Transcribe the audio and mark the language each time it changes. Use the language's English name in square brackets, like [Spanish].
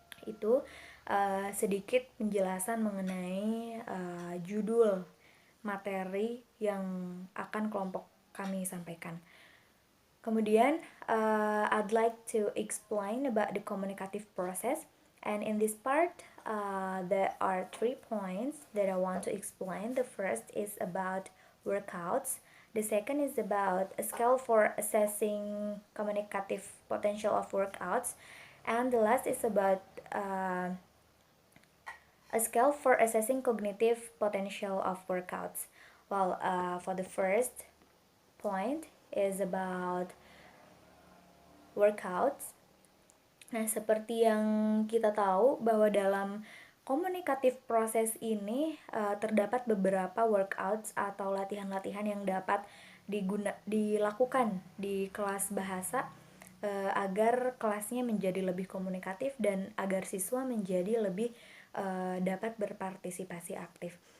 [Indonesian] Itu sedikit penjelasan mengenai judul materi yang akan kelompok kami sampaikan. Kemudian, [English] I'd like to explain about the communicative process. And in this part, there are 3 points that I want to explain. The first is about workouts. The second is about a scale for assessing communicative potential of workouts. And the last is about a scale for assessing cognitive potential of workouts. Well, for the first point is about workouts. [Indonesian] Nah, seperti yang kita tahu bahwa dalam komunikatif proses ini terdapat beberapa workouts atau latihan-latihan yang dapat dilakukan di kelas bahasa agar kelasnya menjadi lebih komunikatif dan agar siswa menjadi lebih dapat berpartisipasi aktif.